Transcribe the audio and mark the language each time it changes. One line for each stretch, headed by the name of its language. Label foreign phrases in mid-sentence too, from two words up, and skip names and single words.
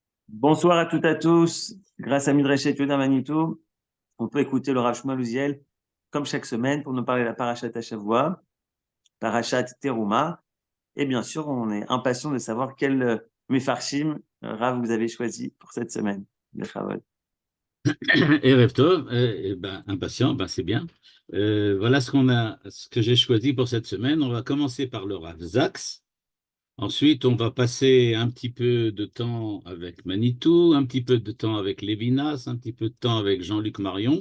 French: Bonsoir à toutes et à tous. Grâce à Midrash Yehuda Manitou, on peut écouter le Rav Shmuel Uziel comme chaque semaine pour nous parler de la
Hebrew: פרשת השבוע, פרשת תרומה.
French: Et bien sûr, on est impatient de savoir quel Mefarshim Rav vous avez choisi pour cette semaine. Bechavod.
Hebrew: ערב טוב,
French: impatient, c'est bien. Voilà ce que j'ai choisi pour cette semaine. On va commencer par le Rav Zaks. Ensuite, on va passer un petit peu de temps avec Manitou, un petit peu de temps avec Lévinas, un petit peu de temps avec Jean-Luc Marion.